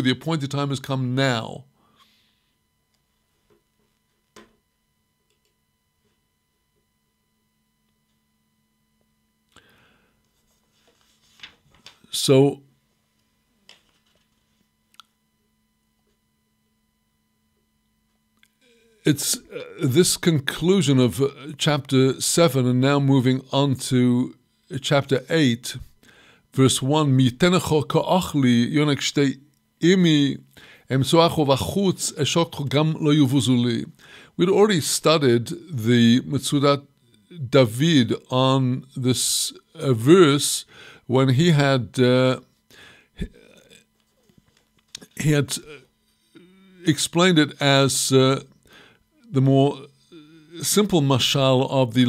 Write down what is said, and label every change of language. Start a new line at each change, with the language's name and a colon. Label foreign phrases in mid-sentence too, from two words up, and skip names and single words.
English: The appointed time has come now. So it's this conclusion of chapter 7, and now moving on to chapter 8, verse 1.
Hebrew: מי יתנך כאח לי יונק שדי אמי אמצאך בחוץ אשקך גם לא יבוזו לי.
English: We'd already studied the Metzudat David on this verse when he had explained it as the more simple mashal of the